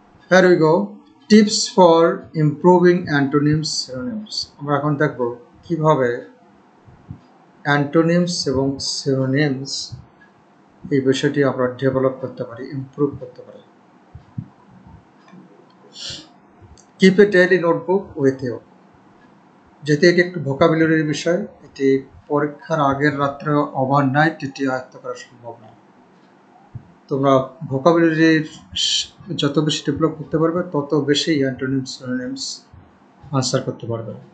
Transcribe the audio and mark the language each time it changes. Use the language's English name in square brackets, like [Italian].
[English] Here we go. Tips for improving antonyms synonyms. [Bangla] আমরা এখন দেখব কিভাবে অ্যান্টোনিমস এবং সিনোনিমস এই বিষয়টি আমরা ডেভেলপ করতে পারি, ইমপ্রুভ করতে পারি। [English] Keep a daily notebook with you. [Bangla] যেহেতু এটি একটু ভোকাবুলারির বিষয়, এটি পরীক্ষার আগের রাত্রে ওভারনাইট এটি আয়ত্ত করা সম্ভব নয়। তোমরা ভোকাবুলারির যত বেশি ডেভেলপ করতে পারবে তত বেশি অ্যান্টোনিমস সিনোনিমস আনসার করতে পারবে।